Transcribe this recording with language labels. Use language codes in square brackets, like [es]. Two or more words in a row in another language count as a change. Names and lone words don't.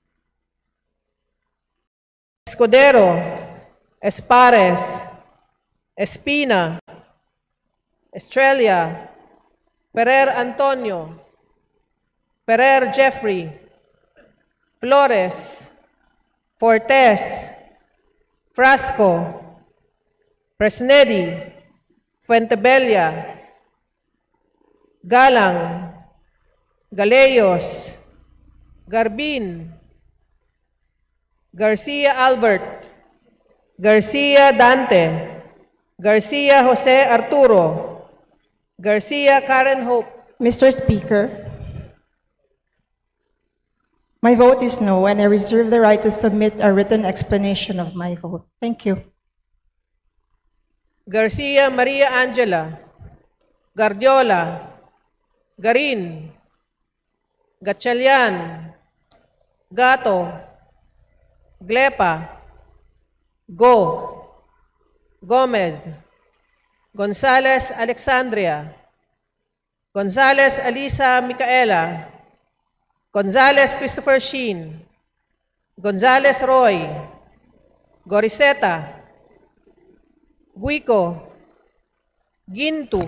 [en] Escudero, Espares, Espina, Estrella, Ferrer Antonio, Ferrer Jeffrey, Flores, Fortes, Frasco, Presnedi, Fuentebella, Galang, Galeyos, Garbin, Garcia Albert, Garcia Dante, Garcia Jose Arturo, Garcia Karen Hope. Mr. Speaker, my vote is no, and I reserve the right to submit a written explanation of my vote. Thank you. Garcia Maria Angela, Guardiola, Garin, Gatchalian, Gato, Glepa, Go, Gomez, Gonzales Alexandria, Gonzales Alisa Micaela, Gonzales Christopher Sheen, Gonzales Roy, Goriseta, Guico, Gintu,